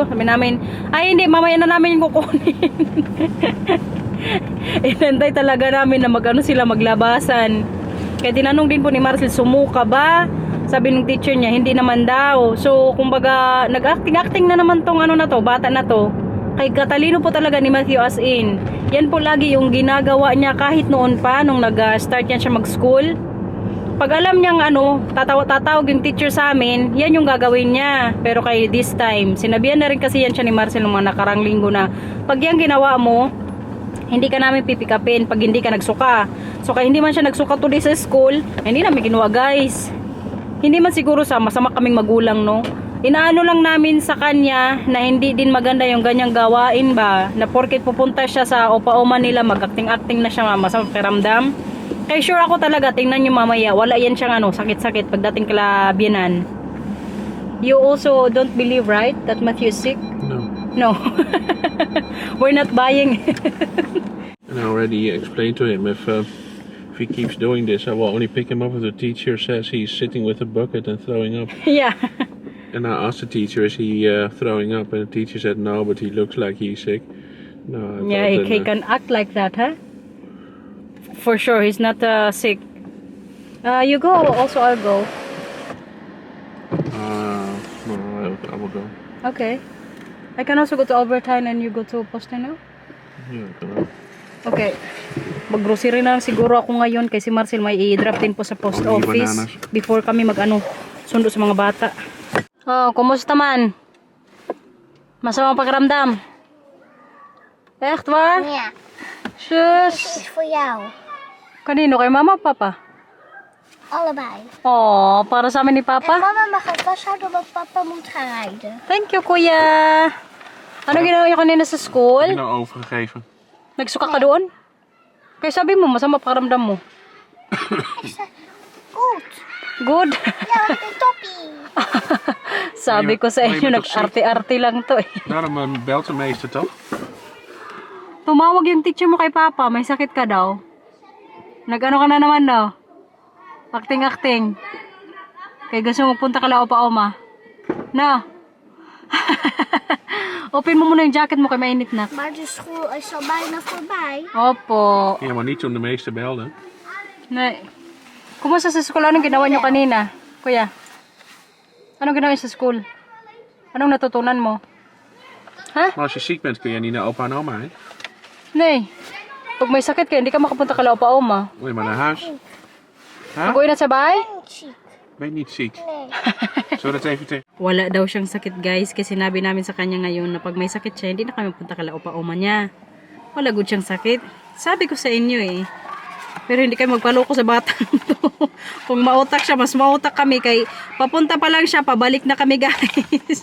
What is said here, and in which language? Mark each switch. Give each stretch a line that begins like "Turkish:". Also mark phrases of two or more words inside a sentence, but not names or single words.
Filipino: Sabi namin, ay hindi, mamaya na namin yung kukunin. Inantay talaga namin na sila maglabasan. Kaya tinanong din po ni Marcel, sumuka ba? Sabi ng teacher niya, hindi naman daw. So, kumbaga, nag-acting na naman tong bata na to. Kay katalino po talaga ni Matthew
English: as in.
Filipino: Yan po lagi yung ginagawa niya kahit noon pa, nung nag-start yan siya mag-school. pag alam niyang ano, tatawag yung teacher sa amin, yan yung gagawin niya. Pero kay
English: this time,
Filipino: sinabihan na rin kasi yan siya ni Marcel ng mga nakarang linggo na pag yan ginawa mo, hindi ka namin pipikapin pag hindi ka nagsuka. So kaya hindi man siya nagsuka today sa school, hindi namin ginawa guys. Hindi man siguro masama kaming magulang, no? Inaano lang namin sa kanya na hindi din maganda yung ganyang gawain ba, na porket pupunta siya sa opa-oma nila, mag-acting-acting na siya, masama pakiramdam. Kaya sure ako talaga, tingnan nyo mamaya, wala yan siyang ano, sakit-sakit pagdating kala Bianan.
English: You also don't believe, right, that Matthew is sick? No. No. We're not buying. And I already explained to him if he keeps doing this, I will only pick him up if the teacher says he's sitting with a bucket and throwing up. Yeah. And I asked the teacher, is he throwing up? And the teacher said no, but he looks like he's sick. No, I Yeah, thought he then, can act like that, huh? For sure, he's not sick. You go, also I'll go. no, I will go. Okay. I can also go to Albertine and you go to Posteno. Yeah, I will. Okay.
Filipino: Mag-grocery na lang siguro ako ngayon kasi Marcel may i-drop din po sa post Oh, may office
English: bananas.
Filipino: before kami sundo sa mga bata. Oh, kumusta man? Masamang pakiramdam?
Dutch: Echt waar? Ja, Shush. dit is voor jou.
Filipino: Kanino? Kay mama o papa?
Dutch: Allebei.
Filipino: Oh, para sa amin ni
Dutch: En papa? mama mag het vasthouden omdat papa moet gaan rijden.
English: Thank you,
Filipino: kuya. Ano ginawa niyo kanina sa school?
Dutch: Heb je nou overgegeven?
Filipino: Nagsuka ka doon? Kaya sabi mo, masama pakiramdam mo.
Dutch: Goed.
English: Good.
Dutch: Ja, met een toppie.
Filipino: Sabi ko sa May inyo, matok nag-arte-arte lang to eh.
Dutch: Daarom belt de meester toch?
Filipino: Tumawag yung teacher mo kay Papa, may sakit ka daw. Nag-ano ka na naman daw? Acting-acting. Kaya gusto mo punta ka lang opa-oma.
English: No.
Filipino: Open mo muna yung jacket mo kay mainit na.
Dutch: Maar de school is al bijna voorbij.
Filipino: Opo.
Dutch: Ja, maar niet toen de meester belde. Nee.
Filipino: Kumusta sa school? Anong ginawa nyo kanina? Kuya? Anong ginawa nyo sa school? Anong natutunan mo? Ha?
Dutch: Maar als je ziek bent kun je niet naar opa en oma, hè? Nee.
Filipino: Pag may sakit ka, hindi ka makapunta ka lang opa-oma.
Dutch: Moet je maar naar huis. Huh?
Filipino: Mag-uwi na sa bahay?
Dutch: Niet ziek. Ben je niet ziek? Nee. Zullen we dat even tegen...
Filipino: Wala daw siyang sakit guys kasi sinabi namin sa kanya ngayon na pag may sakit siya hindi na kami punta kala opa-oma niya. Wala good siyang sakit. Sabi ko sa inyo eh. Pero hindi kayo magpaloko sa batang to. Kung mautak siya, mas mautak kami kay papunta pa lang siya, pabalik na kami guys.